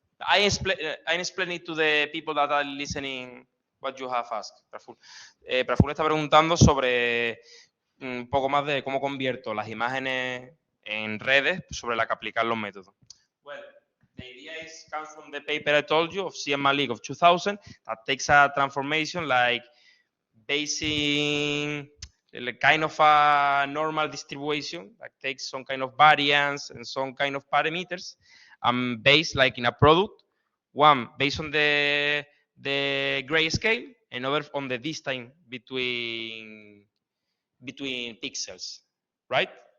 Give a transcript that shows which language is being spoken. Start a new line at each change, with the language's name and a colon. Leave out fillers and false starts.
English: I explain it to the people that are listening what you have asked, Praful.
Spanish: Praful está preguntando sobre un poco más de cómo convierto las imágenes en redes sobre la que aplicar los métodos.
English: Well, the idea comes from the paper I told you of CMA League of 2000 that takes a transformation like basing kind of a normal distribution that takes some kind of variance and some kind of parameters and based like in a product, one based on the grayscale, another on the distance between pixels, right?